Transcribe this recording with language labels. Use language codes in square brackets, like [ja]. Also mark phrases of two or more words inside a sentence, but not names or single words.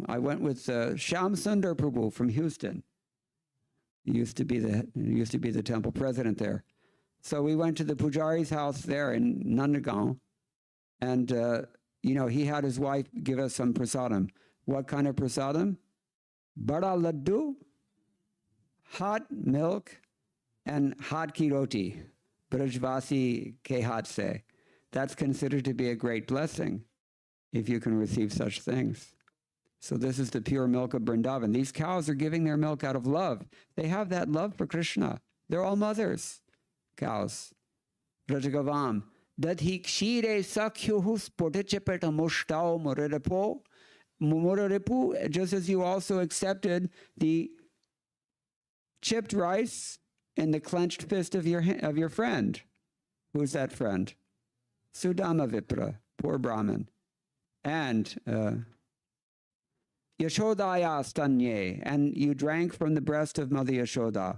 [en] I went with Shyam Sundar Prabhu from Houston. He used to be the temple president there. So we went to the Pujari's house there in Nandagaon, and he had his wife give us some prasadam. What kind of prasadam? Bada laddu, hot milk, and hot ki roti. [hi] Brajvasi ke hath se. [en] That's considered to be a great blessing if you can receive such things. So this is the pure milk of Vrindavan. These cows are giving their milk out of love. They have that love for Krishna. They're all mothers, cows. [sa] Rajagavam. Dadhi kshire sakyuhu spotichipeta mushtao muraripo. Muraripu, [en] just as you also accepted the chipped rice in the clenched fist of your friend. Who's that friend? Sudama Vipra, poor Brahmin. And [sa] Yashodaya stanye, [en] and you drank from the breast of Mother Yashoda.